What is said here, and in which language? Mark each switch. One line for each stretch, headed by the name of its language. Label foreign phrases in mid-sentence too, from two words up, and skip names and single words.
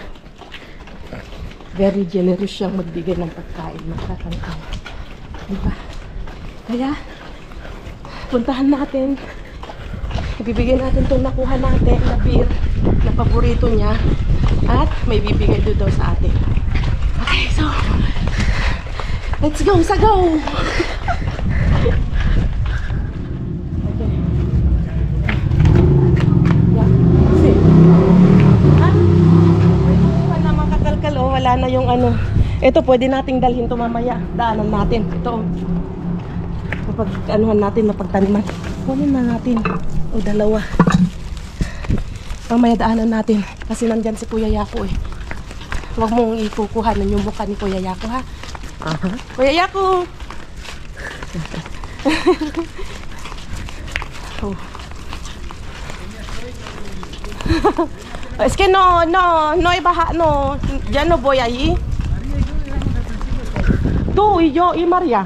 Filipino: Very generous siyang magbigay ng pagkain, nakakangkaw. Diba? Kaya, puntahan natin. Ibibigay natin itong nakuha natin na beer na paborito niya at may bibigay doon daw sa atin.
English: Okay, so let's go, go! Okay. Yeah. See?
Filipino: Ha? Wala naman kakalkal, oh. Wala na yung Ito, pwede nating dalhin to mamaya. Daanan natin. Ito, mapag-anuhan natin, mapagtaniman. Kunin na natin. O, dalawa. Mamaya daanan natin. Kasi nandyan si Kuya Yaku, eh. Huwag mong ikukuhanan yung mukha ni Kuya Yaku, ha? Kuya Yaku! Oh.
Spanish: Es que no hay baja, no, ya no voy allí. Tú y yo y María.